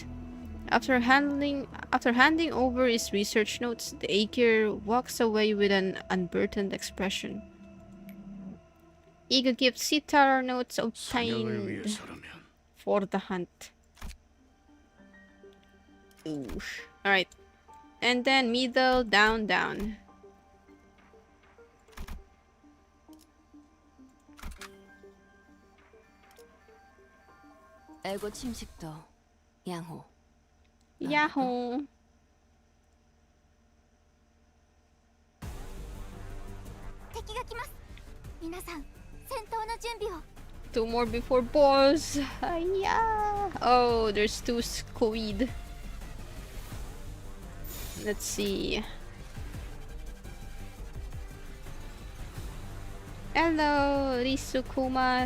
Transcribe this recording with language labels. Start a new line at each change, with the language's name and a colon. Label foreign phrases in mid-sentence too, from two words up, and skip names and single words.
English: After handing over his research notes, the Aegir walks away with an unburdened expression. Eagle gives Sea Terror notes obtained for the hunt. Ooh. Alright. And then middle, down, down.
Korean: 에고 침식도 양호.
English: Yahoo!
Japanese: 敵が来ます。皆さん、戦闘の準備を。
English: Two more before boss. Yeah. Oh, there's two squid. Let's see. Hello, Risukuma.